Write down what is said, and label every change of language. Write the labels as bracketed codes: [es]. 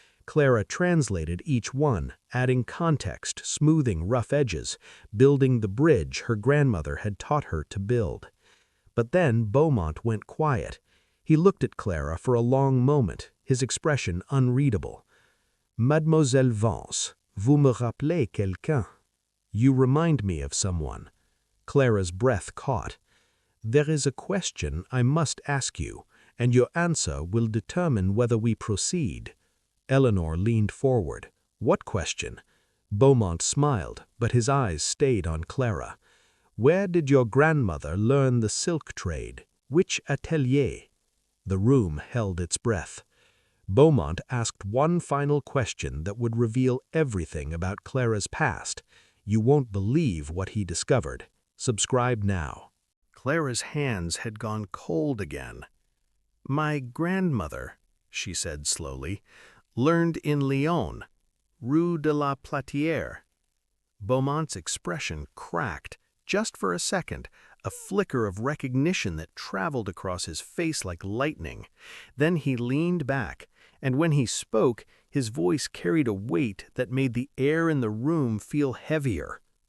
[en] Clara translated each one, adding context, smoothing rough edges, building the bridge her grandmother had taught her to build. But then Beaumont went quiet. He looked at Clara for a long moment, his expression unreadable. [fr] "Mademoiselle Voss, vous me rappelez quelqu'un?" [en] "You remind me of someone." Clara's breath caught. "There is a question I must ask you, and your answer will determine whether we proceed." Eleanor leaned forward. "What question?" Beaumont smiled, but his eyes stayed on Clara. "Where did your grandmother learn the silk trade? Which atelier?" The room held its breath. Beaumont asked one final question that would reveal everything about Clara's past. You won't believe what he discovered. Subscribe now. Clara's hands had gone cold again. "My grandmother," she said slowly. Learned in Lyon, Rue de la Platière. Beaumont's expression cracked, just for a second, a flicker of recognition that traveled across his face like lightning. Then he leaned back, and when he spoke, his voice carried a weight that made the air in the room feel heavier.